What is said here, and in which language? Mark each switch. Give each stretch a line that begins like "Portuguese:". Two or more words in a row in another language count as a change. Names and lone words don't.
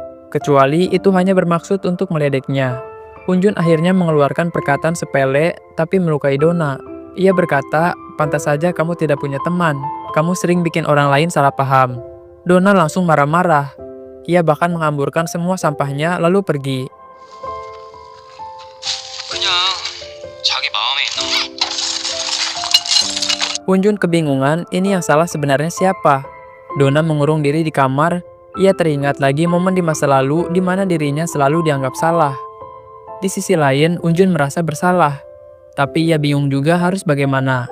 Indonesian: Kecuali itu hanya bermaksud untuk meledeknya. Hunjun akhirnya mengeluarkan perkataan sepele, tapi melukai Donna. Ia berkata, pantas saja kamu tidak punya teman. Kamu sering bikin orang lain salah paham. Donna langsung marah-marah. Ia bahkan menghamburkan semua sampahnya lalu pergi.
Korean: 그냥 자기 마음에 있는 거.
Indonesian: Hunjun kebingungan, ini yang salah sebenarnya siapa? Donna mengurung diri di kamar. Ia teringat lagi momen di masa lalu di mana dirinya selalu dianggap salah. Di sisi lain, Hunjun merasa bersalah. Tapi ia bingung juga harus bagaimana.